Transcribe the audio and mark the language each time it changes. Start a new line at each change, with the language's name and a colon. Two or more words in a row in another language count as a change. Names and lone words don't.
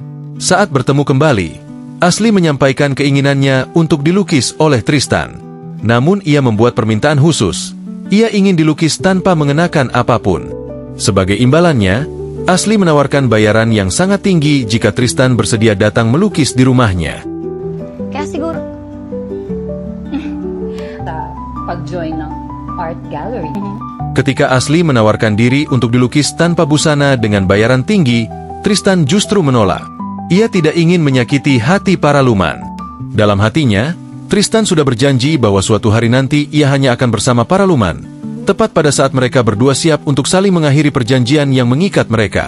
Indonesian: Saat bertemu kembali, Asli menyampaikan keinginannya untuk dilukis oleh Tristan. Namun ia membuat permintaan khusus. Ia ingin dilukis tanpa mengenakan apapun. Sebagai imbalannya, Asli menawarkan bayaran yang sangat tinggi jika Tristan bersedia datang melukis di rumahnya.
Filipino: Kaya siguro, sa pag-join ng
English: art gallery.
Indonesian: Ketika Asli menawarkan diri untuk dilukis tanpa busana dengan bayaran tinggi, Tristan justru menolak. Ia tidak ingin menyakiti hati Paraluman. Dalam hatinya, Tristan sudah berjanji bahwa suatu hari nanti ia hanya akan bersama Paraluman, tepat pada saat mereka berdua siap untuk saling mengakhiri perjanjian yang mengikat mereka.